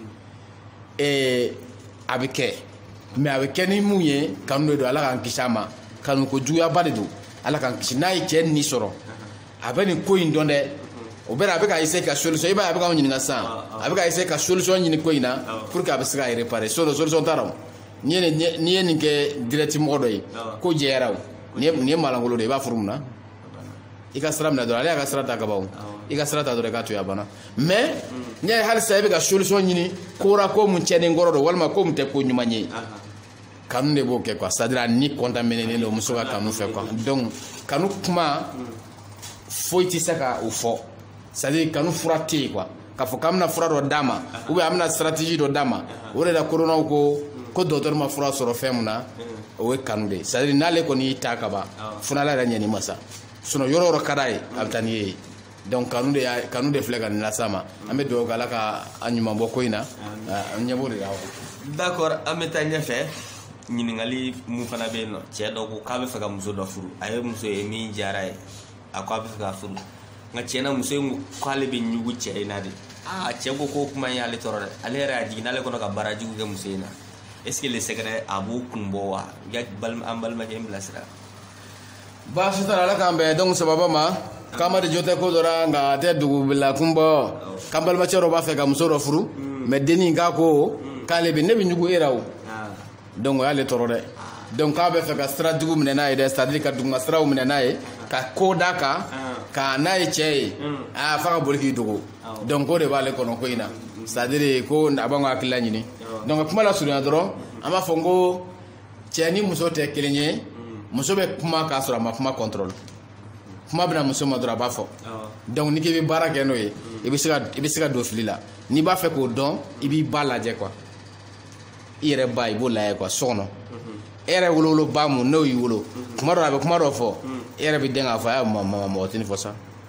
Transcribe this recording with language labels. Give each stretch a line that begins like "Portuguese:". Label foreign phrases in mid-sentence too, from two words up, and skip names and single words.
Bambara: a bɛ kɛ mais a bɛ kɛ ni mun ye kanu de don ala k'an kisi a ma kanu ko juguyaba de don ala k'an kisi n'a ye cɛ ni sɔrɔ a bɛ nin ko in dɔn dɛ o bɛɛ la a bɛ ka essayer ka solution i b'a ye a bɛ k'anw ɲininka sisan a bɛ ka essayer ka solution ɲini ko in na
French: pour que
Bambara: a bɛ se ka réparer solution t'a la n'i ye nin kɛ direct mɔgɔ dɔ ye ko jɛyara o nin ye malangolo de ye i b'a furu mun na i ka sira minɛ dɔrɔn ale y'a ka sira ta ka ban i ka sira ta dɔrɔn i k'a to yen a banna mais n'i y'a ye halisa i bɛ ka solution ɲini ko mun cɛnni kɔrɔ don walima ko mun tɛ ko ɲuman ye kanu de b'o kɛ quoi
French: c'est à dire
Bambara: a ni contaminer don muso ka kanu fɛ quoi donc kanu kuma foyi tɛ se ka o fɔ
French: c'est à dire
Bambara: kanu fura tɛ yen quoi k'a fɔ k'an bɛna fura dɔ d'a ma
French: ou bien
Bambara: an bɛna stratégie dɔ d'a ma o de la koronaw ko docteur ma fura sɔrɔ fɛn mun na o ye kanu de
French: c'est à dire
Bambara: n'ale kɔni y'i ta ka ban fo n'ala yɛrɛ ɲɛn'i ma sa sinon yɔrɔ o yɔrɔ ka d'a ye a bɛ taa n'i ye donc kanu de filɛ ka nin las'a ma an bɛ dugawu kɛ ala ka a ɲuman bɔ ko in na an ɲɛ b'o de la d'accord an bɛ taa ɲɛfɛ ɲininkali mun fana bɛ yen nɔ cɛ dɔ ko k'a bɛ fɛ ka muso dɔ furu a ye muso ye min diyara ye a ko a bɛ fɛ ka furu nka cɛ na muso in ko k'ale bɛ ɲugu cɛ in na de cɛ ko k'o kuma in y'ale tɔɔrɔ dɛ ale yɛrɛ y'a jigin n'ale kɔnɔ ka baara jugu kɛ muso in na
French: est ce que le secret
Bambara: a b'o kun bɔ wa an balimakɛ in bilasira baasi t'a la ala k'an bɛn donc sababa ma k'an ma de jo tɛ ko dɔ la nka a tɛ dugubila kun bɔ k'an balimacɛ dɔ b'a fɛ ka muso dɔ furu mais dennin k'a ko k'ale bɛ ne bɛ ɲugu e la o donc o y'ale tɔɔrɔ dɛ donc k'a bɛ fɛ ka sira jugu minɛ n'a ye dɛ
French: c'est à dire
Bambara: ka duguma siraw minɛ n'a ye ka ko d'a kan ka n'a ye cɛ ye f'a ka boli k'i dogo donc o de b'ale kɔnɔ ko in na
French: c'est à dire
Bambara: ko a b'an ka hakilila ɲini donc kuma la surunya dɔrɔn an b'a fɔ ko cɛ ni muso tɛ kelen ye muso bɛ kuma k'a sɔrɔ a ma kuma contrôle kuma bɛna muso ma dɔrɔn a b'a fɔ donc ni k'i bɛ baara kɛ n'o ye i bɛ se ka don fili la n'i b'a fɛ k'o dɔn i b'i ba lajɛ quoi i yɛrɛ ba i b'o lajɛ quoi so kɔnɔ e yɛrɛ woloba mun n'o y'i wolo kuma dɔ a bɛ kuma dɔ fɔ e yɛrɛ bɛ den k'a fɔ a mɔgɔ tɛ nin fɔ sa